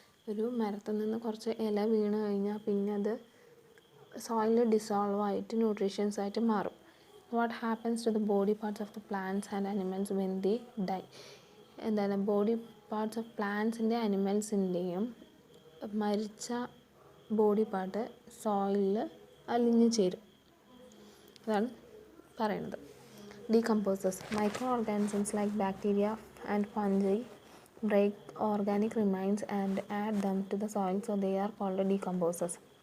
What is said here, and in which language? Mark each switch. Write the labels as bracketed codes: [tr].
[ml] ഒരു മരത്തിൽ നിന്ന് കുറച്ച് ഇല വീണ് കഴിഞ്ഞാൽ പിന്നെ അത് സോയിലിൽ ഡിസോൾവ് ആയിട്ട് ന്യൂട്രീഷ്യൻസ് ആയിട്ട് മാറും. [en] What happens to the body parts of the plants and animals when they die? [ml] എന്താണ് ബോഡി പാർട്സ് ഓഫ് പ്ലാന്റ്സിൻ്റെ അനിമൽസിൻ്റെയും മരിച്ച ബോഡി പാർട്ട് സോയിലിൽ അലിഞ്ഞു ചേരും. അതാണ് പറയുന്നത്. Decomposers. [en] Micro organisms like bacteria and fungi break organic remains and add them to the soil, so they are called decomposers.